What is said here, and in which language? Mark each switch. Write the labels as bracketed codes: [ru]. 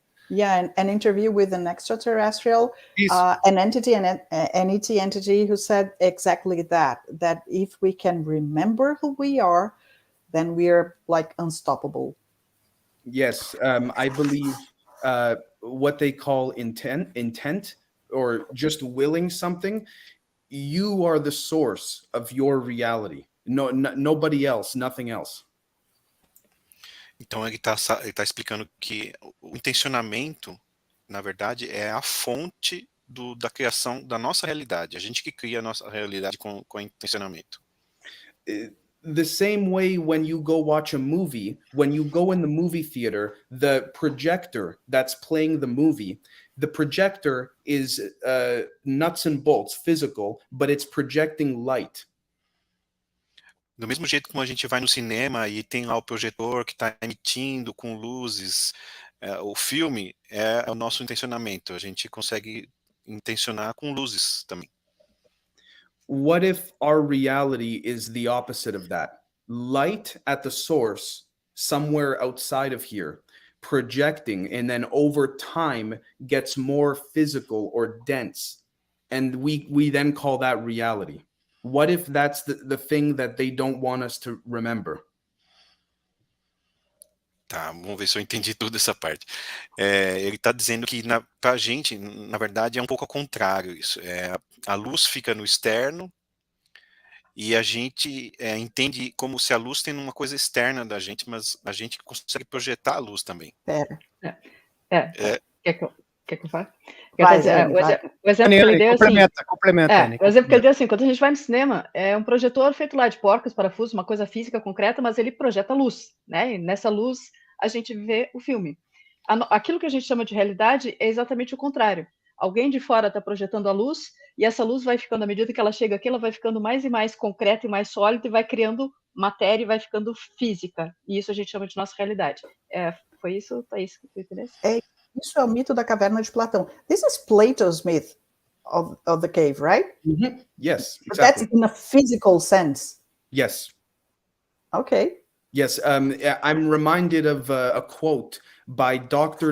[en] Yeah, an interview with an extraterrestrial, an entity, an ET entity who said exactly that if we can remember who we are, then we are like unstoppable. Yes, I believe what they call intent, or just willing something. You are the source of your reality. Nobody else, nothing else. [pt] Então ele tá explicando que o intencionamento, na verdade, é a fonte da criação da nossa realidade. A gente que cria a nossa realidade com intencionamento. [en] The same way when you go watch a movie, when you go in the movie theater, the projector that's playing the movie, the projector is nuts and bolts, physical, but it's projecting light. [pt] Do mesmo jeito como a gente vai no cinema e tem lá o projetor que está emitindo com luzes, o filme é o nosso intencionamento. A gente consegue intencionar com luzes também. [en] What if our reality is the opposite of that? Light at the source, somewhere outside of here, projecting, and then over time gets more physical or dense. And we then call that reality. What if that's the thing that they don't want us to remember? [pt] Tá, vamos ver se eu entendi tudo essa parte. Ele está dizendo que para a gente, na verdade, é um pouco ao contrário isso. A luz fica no externo e a gente entende como se a luz tem uma coisa externa da gente, mas a gente consegue projetar a luz também. Pera. Quer que eu fale? Vai, O exemplo que ele deu complementa, Anne. o exemplo que ele deu assim, quando a gente vai no cinema, é um projetor feito lá de porcos, parafusos, uma coisa física concreta, mas ele projeta luz, né? E nessa luz a gente vê o filme. Aquilo que a gente chama de realidade é exatamente o contrário. Alguém de fora está projetando a luz e essa luz vai ficando, à medida que ela chega aqui, ela vai ficando mais e mais concreta e mais sólida e vai criando matéria e vai ficando física. E isso a gente chama de nossa realidade. Foi isso, Thaís, que tu entendeu? Isso é o mito da caverna de Platão. [en] This is Plato's myth of the cave, right? Mm-hmm. Yes, But exactly. that's in a physical sense. Yes. Okay. Yes, I'm reminded of a quote by Dr.